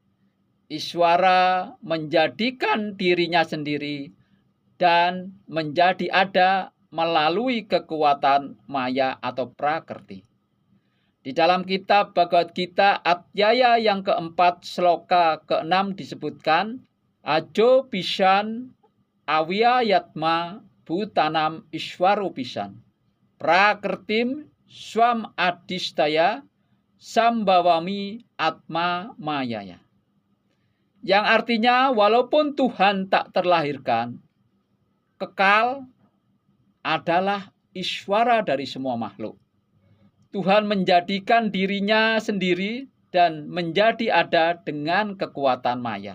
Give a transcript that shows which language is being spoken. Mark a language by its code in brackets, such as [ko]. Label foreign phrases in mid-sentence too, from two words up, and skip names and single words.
[id] Ishvara menjadikan dirinya sendiri dan menjadi ada melalui kekuatan maya atau prakrti. Di dalam kitab Bhagavad Gita Adhyaya yang keempat sloka ke-6 disebutkan [sa] अजोऽपि सन् अव्ययात्मा भूतानाम् ईश्वरोऽपि सन् प्रकृतिं स्वाम् अधिष्ठाय सम्भवामि आत्ममायया. [id] Yang artinya walaupun Tuhan tak terlahirkan, kekal adalah Ishvara dari semua makhluk. Tuhan menjadikan dirinya sendiri dan menjadi ada dengan kekuatan maya.